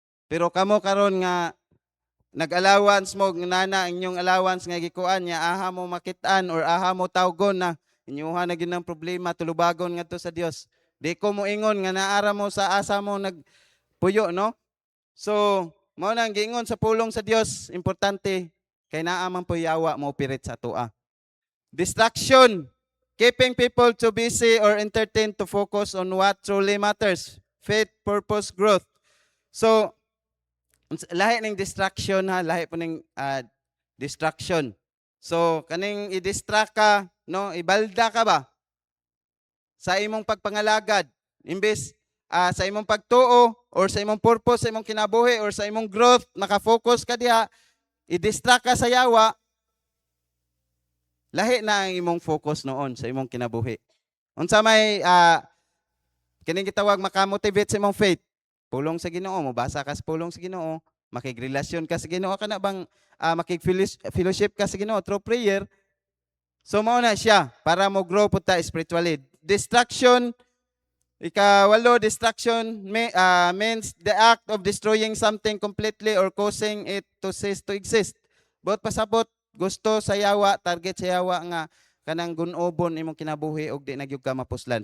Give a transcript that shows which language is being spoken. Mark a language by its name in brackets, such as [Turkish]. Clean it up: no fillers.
[Cebuano] Pero kamo karon nga nag-allowance mo nana inyong allowance nga gikuan nya aha mo makitaan or aha mo tawgon na inyuha na gyud ng problema tulubagon ngadto sa Dios. Di ko mo ingon nga naara mo sa asa mo nagpuyo, no? So, mao nang giingon sa pulong sa Dios, importante kay naa man po yawa mo pirit sa tua. [English] Distraction. Keeping people too busy or entertained to focus on what truly matters. Faith, purpose, growth. [Cebuano] So, lahi ning distraction ha, lahi po ning distraction. So, kaning i-distract ka, no, ibalda ka ba? Sa imong pagpangalagad, imbes sa imong pagtuo or sa imong purpose, sa imong kinabuhi or sa imong growth, nakafocus ka diha, i-distract ka sa yawa, lahi na ang imong focus noon sa imong kinabuhi. Unsa may kining gitawag makamotivate sa imong faith? Pulong sa Ginoo, mobasa ka sa pulong sa Ginoo, makigrelasyon ka sa Ginoo, kana bang makig-fellowship ka sa Ginoo through prayer. So mao na siya para mo grow pud ta spiritually. Distraction [English] Ikawalo, distraction means the act of destroying something completely or causing it to cease to exist. [Cebuano] Buot pasabot, gusto sa yawa, target sa yawa nga kanang gunobon imong kinabuhi og di nagyud ka mapuslan.